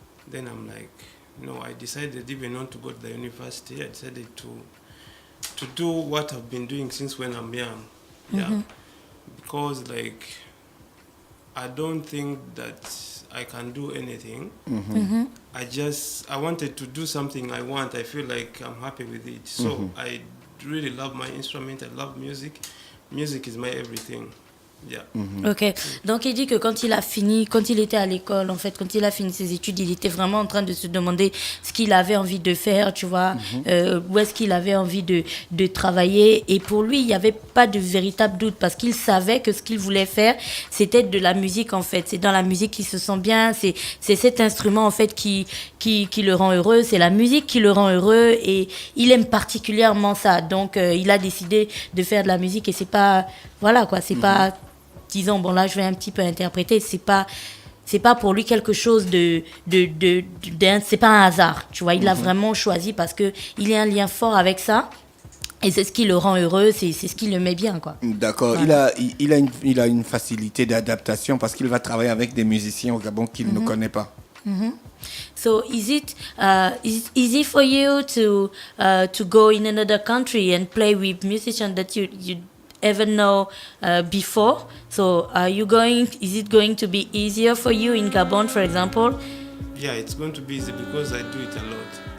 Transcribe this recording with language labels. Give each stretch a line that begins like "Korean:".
English: Then I'm like, I decided even not to go to the university. I decided to do what I've been doing since when I'm young. Yeah. Because like, I don't think that I can do anything. I wanted to do something I want. I feel like I'm happy with it. So I really love my instrument. I love music. Music is my everything. Yeah.
French: Ok, donc il dit que quand il était à l'école, en fait, quand il a fini ses études, il était vraiment en train de se demander ce qu'il avait envie de faire, tu vois, où est-ce qu'il avait envie de travailler. Et pour lui, il n'y avait pas de véritable doute parce qu'il savait que ce qu'il voulait faire, c'était de la musique, en fait. C'est dans la musique qu'il se sent bien, c'est cet instrument, en fait, qui le rend heureux, c'est la musique qui le rend heureux et il aime particulièrement ça. Donc, il a décidé de faire de la musique et c'est pas, voilà quoi, c'est pas... Disons, bon là je vais un petit peu interpréter, c'est pas pour lui quelque chose c'est pas un hasard, tu vois, il l'a vraiment choisi parce que il a un lien fort avec ça et c'est ce qui le rend heureux, c'est ce qui le met bien quoi. D'accord, Voilà. il a une facilité d'adaptation parce qu'il va travailler avec des musiciens au Gabon qu'il ne connaît pas.
English: So is it easy for you to go in another country and play with musicians that you ever know before? So is it going to be easier for you in Gabon, for example? Yeah, it's going to be easy because I do it a lot.